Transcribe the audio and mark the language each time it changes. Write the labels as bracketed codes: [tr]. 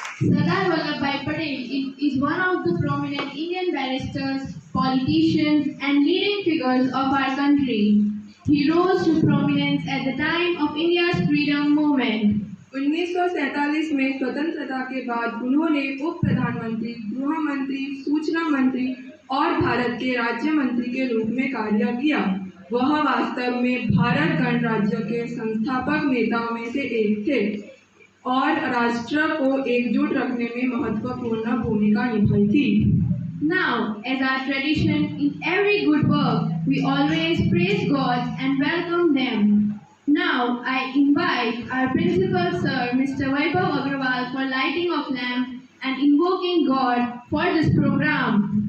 [en] Sardar Vallabhbhai Patel is one of the prominent Indian barristers, politicians and leading figures of our country. He rose to prominence at the time of India's freedom movement. [hi] 1947 में स्वतंत्रता के बाद उन्होंने उप प्रधानमंत्री, गृह मंत्री, सूचना मंत्री और भारत के राज्य मंत्री के रूप में कार्य किया. वह वास्तव में भारत गणराज्य के संस्थापक नेताओं में से एक थे और राष्ट्र को एकजुट रखने में महत्वपूर्ण भूमिका निभाई थी. [en] Now, as our tradition in every good work, we always praise God and welcome them. Now, I invite our principal sir, Mr. Vaibhav Agrawal, for lighting of lamp and invoking God for this program.